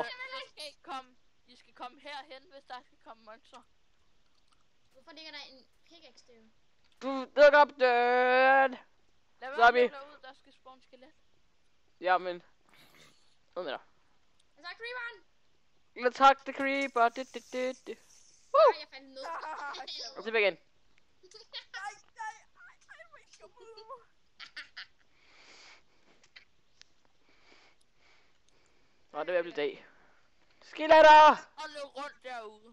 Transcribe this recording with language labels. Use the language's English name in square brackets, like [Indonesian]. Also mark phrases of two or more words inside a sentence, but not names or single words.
[Danish] De skal komme herhen, hvis der skal komme monster. Hvorfor ligger der en pickaxe der? Luk op døren! Lad Så er være vi- med derud, der skal spawn skelet. Jamen. Ud med dig. Jeg tager creeperen! [English] Let's hug the creeper. [Danish] Nej, jeg faldt ned. Og tilbage igen. Nej, hvor I skubber mig ud over. Nå, det er ved at blive dag. Skeletter! Og løb rundt derude.